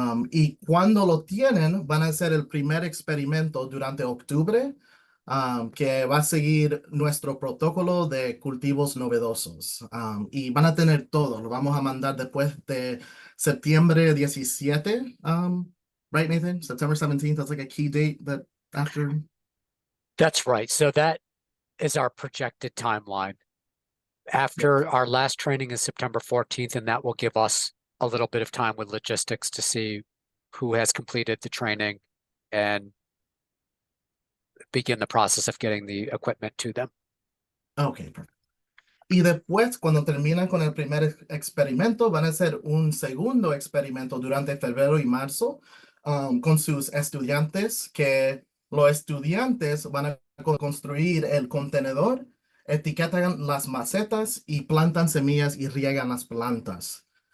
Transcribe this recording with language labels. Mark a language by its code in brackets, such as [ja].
[es] Y cuando lo tienen, van a hacer el primer experimento durante octubre, que va a seguir nuestro protocolo de cultivos novedosos. Y van a tener todo, lo vamos a mandar después de septiembre 17. [en] Right, Nathan? September 17th, that's like a key date that after. That's right. So that is our projected timeline. After our last training is September 14th, and that will give us a little bit of time with logistics to see who has completed the training and begin the process of getting the equipment to them. Okay, perfect. [es] Y después, cuando terminan con el primer experimento, van a hacer un segundo experimento durante febrero y marzo, con sus estudiantes, que los estudiantes van a construir el contenedor, etiquetan las macetas y plantan semillas y riegan las plantas.